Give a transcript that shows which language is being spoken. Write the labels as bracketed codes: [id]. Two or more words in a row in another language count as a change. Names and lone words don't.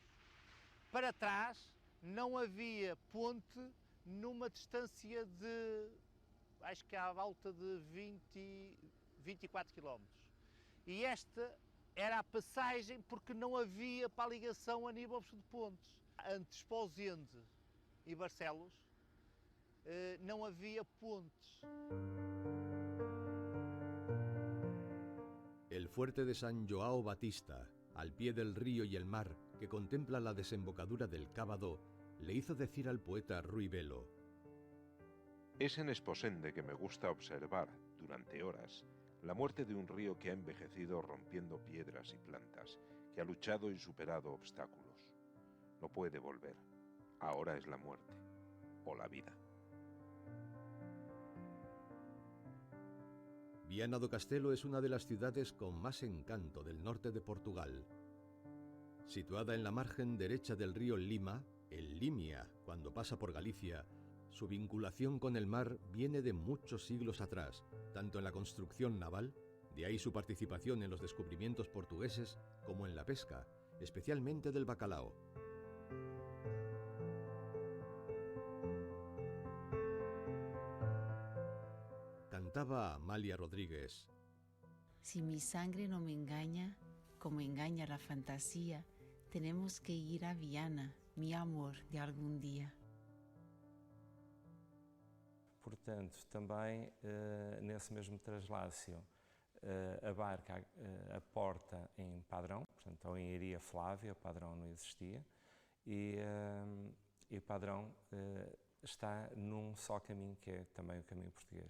[pt] Para trás não havia ponte numa distância de, acho que à volta de 24 km. E esta era a passagem porque não havia para a ligação a nível de pontes. Entre Esposende e Barcelos, não havia pontes. [es] El fuerte de San João Batista, al pie del río y el mar, que contempla la desembocadura del Cábado, le hizo decir al poeta Ruy Belo: es en Esposende que me gusta observar, durante horas, la muerte de un río que ha envejecido rompiendo piedras y plantas, que ha luchado y superado obstáculos. No puede volver. Ahora es la muerte o la vida. Viana do Castelo es una de las ciudades con más encanto del norte de Portugal. Situada en la margen derecha del río Lima, el Limia, cuando pasa por Galicia, su vinculación con el mar viene de muchos siglos atrás, tanto en la construcción naval, de ahí su participación en los descubrimientos portugueses, como en la pesca, especialmente del bacalao. Cantaba Amalia Rodríguez. Si mi sangre no me engaña, como engaña la fantasía, tenemos que ir a Viana, mi amor de algum dia. [pt] Portanto, também nesse mesmo translácio, a barca aporta em Padrão, portanto, ou em Iria Flávia, Padrão não existia, e Padrão está num só caminho, que é também o caminho português.